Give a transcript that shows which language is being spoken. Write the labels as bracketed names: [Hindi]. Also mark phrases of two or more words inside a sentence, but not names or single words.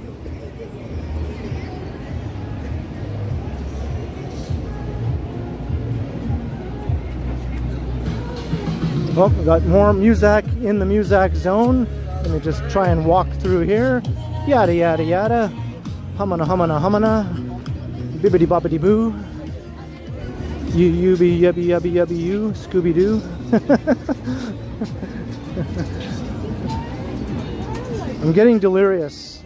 [English] Oh, we got more Muzak in the Muzak zone. Let me just try and walk through here. Yada yada yada. Humana humana humana. Bibbidi bobbidi boo. You be yubby yubby yubby you. Scooby Doo. I'm getting delirious.